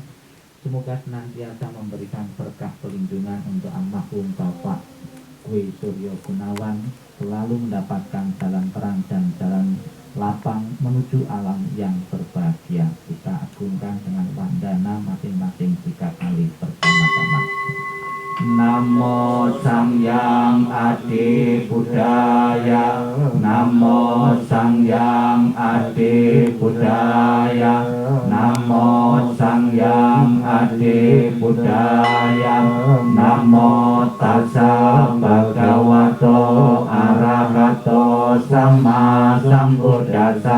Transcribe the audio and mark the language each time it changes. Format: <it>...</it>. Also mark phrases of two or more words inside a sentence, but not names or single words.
<id>Semoga senantiasa memberikan berkah pelindungan untuk almarhum Bapak Dwi Suryo Gunawan, selalu mendapatkan jalan terang dan jalan lapang menuju alam yang berbahagia. Kita agungkan dengan wandana masing-masing 3 kali bersama-sama.</id> <pi>Namo Sangyang Adi Buddhaya, Namo Sangyang Adi Buddhaya, Namo Sangyang Adi Buddhaya, Namo Tassa Bhagavato Arahato Sama Sambuddhassa,</pi>